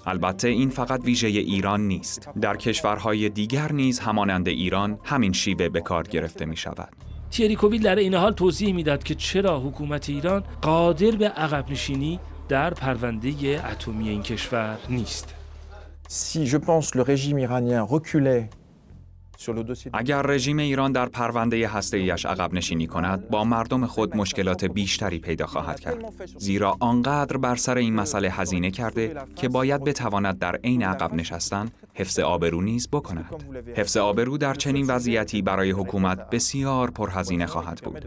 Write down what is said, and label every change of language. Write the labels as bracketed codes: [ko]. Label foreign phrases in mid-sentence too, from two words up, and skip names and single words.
[fa] البته این فقط ویژه ایران نیست. در کشورهای دیگر نیز همانند ایران همین شیوه به کار گرفته می‌شود. تیری کوویل در این حال توضیح میداد که چرا حکومت ایران قادر به عقب نشینی در پرونده اتمی این کشور نیست. [fr] Si je pense le régime iranien reculait [fa] اگر رژیم ایران در پرونده هسته‌ایش عقب نشینی کند، با مردم خود مشکلات بیشتری پیدا خواهد کرد. زیرا آنقدر بر سر این مسئله هزینه کرده که باید بتواند در عین عقب نشستن حفظ آبرو نیز بکند. حفظ آبرو در چنین وضعیتی برای حکومت بسیار پرهزینه خواهد بود.